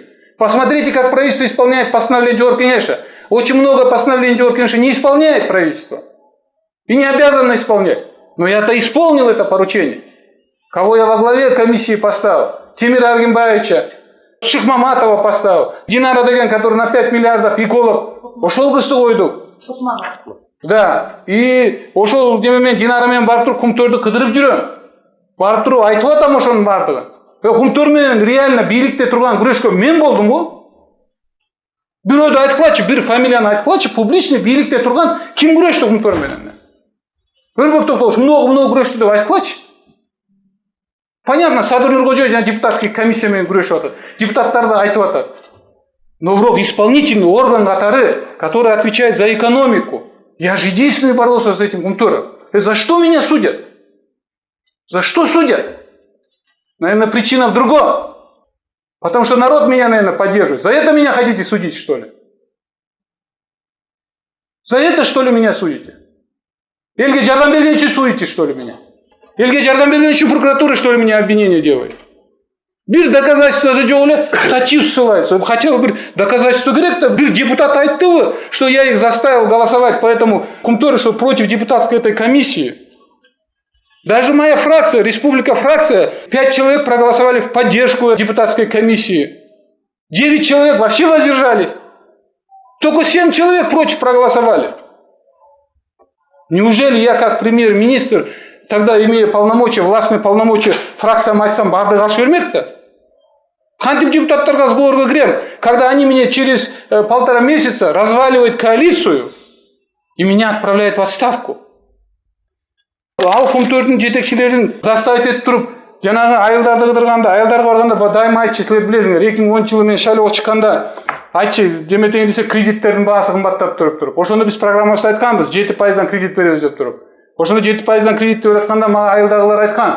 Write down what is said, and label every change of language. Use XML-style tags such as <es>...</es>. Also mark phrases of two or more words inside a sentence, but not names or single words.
<ru>Посмотрите, как правительство исполняет постановление Джоркинеша. Очень много постановлений Джоркинеша не исполняет правительство. И не обязано исполнять. Но я-то исполнил это поручение. Кого я во главе комиссии поставил? Тимира Аргимбаевича, Шихмаматова поставил. Динара деген, который на 5 миллиардов эколог.</ru> <ky>Ошол кызды койдук. Да. И ошол демемен Динарамен барып туруп Кумторду кыдырып жүрөм. Барып туруп айтып атам ошонун бардыгын. Кумтор менен реально бийликте турган күрөшкө мен болдум го. Бирөөдү айткылачы, бир фамилияны айткылачы, публичный бийликте турган ким күрөштү Кумтор менен? Өрбөк Токтогуш много күрөштү деп айткылачы. Понятно, Садыр Нуркожоевич</ky> <ru>депутатский комиссия</ru> <ky>менен күрөшүп атат. Депутаттар да айтып атат.</ky> <ru>Но вдруг исполнительный орган катары, который отвечает за экономику. Я же единственный боролся с этим Кумтором. За что меня судят? За что судят? Наверное, причина в другом. Потому что народ меня, наверное, поддерживает. За это меня хотите судить, что ли? За это, что ли, меня судите?</ru> <ky>Элге жардам берген үчүн</ky> <ru>судите, что ли, меня?</ru> <ky>Элге жардам берген үчүн прокуратура,</ky> <ru>что ли, меня обвинение делает? Бир доказательство за</ru> <ky>жок эле</ky> <ru>статью ссылается. Хотя бы доказательство керек-то.</ru> <ky>Бир депутат айтты,</ky> <ru>что я их заставил голосовать по этому Кумтору, что против депутатской этой комиссии. Даже моя фракция, республика фракция, 5 человек проголосовали в поддержку депутатской комиссии. 9 человек вообще воздержались. Только 7 человек против проголосовали. Неужели я как премьер-министр, тогда имея полномочия, властные полномочия, фракциям</ru> <ky>айтсам барды каршы бермек-то? Кантип депутаттарга сговорга кирем,</ky> <ru>когда они меня через 1,5 месяца разваливают коалицию и меня отправляют в отставку.</ru> <ky>Ал Кумтордун жетекчилерин заставить этип туруп жанагы айылдарды кыдырганда, айылдарга барганда дайыма айтчы, силер билесиңер, 2010 жылы мен шайлоого чыкканда айтчы, деметең десе кредиттердин баасы кымбаттап туруп. Ошондо биз программабызда айтканбыз, 7%дан кредит беребиз деп туруп. Ошондо 7%дан кредит деп атканда мага айылдагылар айткан.</ky>